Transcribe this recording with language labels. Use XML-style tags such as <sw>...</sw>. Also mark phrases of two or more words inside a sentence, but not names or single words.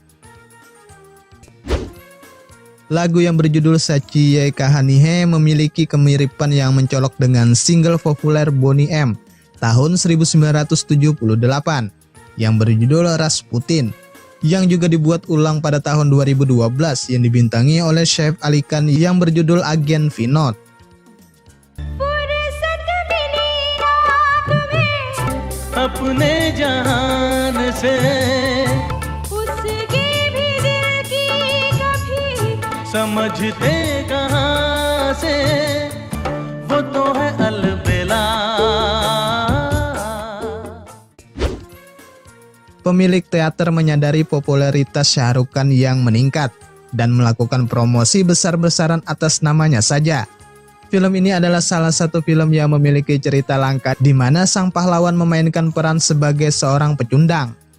<id>Lagu yang berjudul Sachiye Kahani Hai memiliki kemiripan yang mencolok dengan single populer Boney M tahun 1978 yang berjudul Rasputin, yang juga dibuat ulang pada tahun 2012 yang dibintangi oleh Saif Ali Khan yang berjudul Agen Vinod.</id> <hi>अपने जहान से उसकी भी दिल की कभी समझते कहाँ से वो तो है अलबेला.</hi> <id>Pemilik teater menyadari popularitas Shah Rukh Khan yang meningkat dan melakukan promosi besar-besaran atas namanya saja. Film ini adalah salah satu film yang memiliki cerita langka di mana sang pahlawan memainkan peran sebagai seorang pecundang.</id>